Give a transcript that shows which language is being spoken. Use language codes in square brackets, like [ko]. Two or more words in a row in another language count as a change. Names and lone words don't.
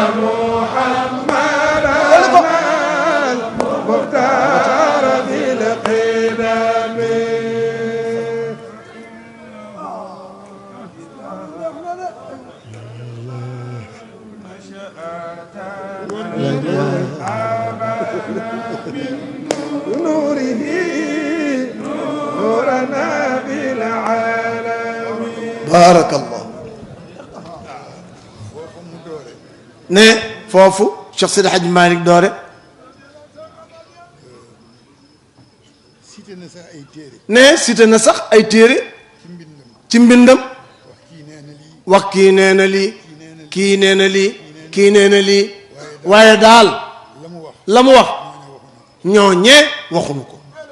[ar] محمدا المختار في القدم نوره نورنا بالعالمين بارك الله [wo] ne foofu Cheikh Seydi Hadji Malick doore ne cité na sax ay téere ci mbindam wax kii nee na lii kii nee na lii kii nee na lii waaye daal la mu wax ñooñee waxuñu ko